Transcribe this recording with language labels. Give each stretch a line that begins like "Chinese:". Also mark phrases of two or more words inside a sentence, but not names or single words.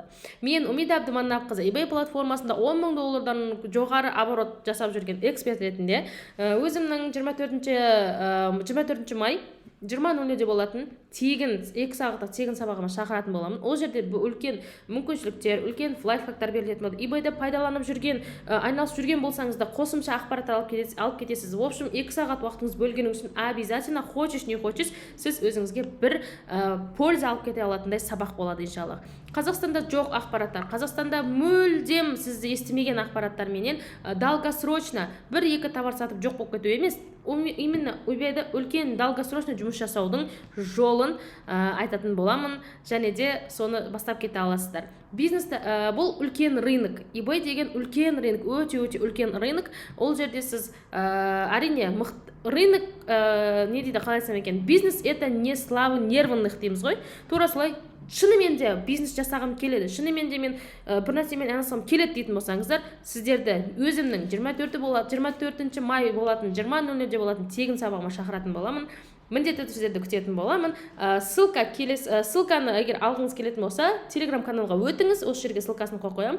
Kazakh: Мен Умида Абдыманапқызы eBay платформасында $10,000 жоғары оборот жасап жүрген эксперт ретінде өзімнің 24 май 20:00-де болатын тегін 2 сағатта тегін сабағыма шақыратын боламын. Ол жерде үлкен мүмкіншіліктер, үлкен лайфхактар берілетін болады. eBay-де пайдаланып жүрген, айналысып жүрген болсаңыз да қосымша ақпараттар алып кетесіз.
Russian: В общем,
Kazakh: 2 сағат уақытыңыз бөлгеніңіз үшін
Russian: обязательно хочешь не хочешь,
Kazakh: сіз өзіңізге бір польза алып кете алатындай сабақ болады иншалла. Қазақстанда жоқ ақпараттар, Қазақстанда мүлдем сізді естімеген ақпараттар менен долгосрочно 1-2 товар сатып жоқ болып кету емес, именно eBay-да үлкен долгосрочно жұмыс жасаудың жолын айтатын боламын, және де соны бастап кете аласыздар. Бизнесте бұл үлкен рынок. eBay деген үлкен рынок, өте үлкен рынок. Ол жерде сіз әрине рынок не дейді, қалай айтсам екен,
Russian: бизнес это не слава нервных
Kazakh: дейміз ғой. Тура солай шынымен де бизнес жасағым келеді, шынымен де мен бір нәрсемен айналысқым келеді дейтін болсаңыздар, сіздерді өзімнің 24 май болатын 20:00-де болатын тегін сабағыма шақыратын боламын. Міндетті сіздерді күтетін боламын. Ссылканы егер алғыңыз келетін болса, Telegram каналға өтіңіз, осы жерге ссылкасын қойып қоямын.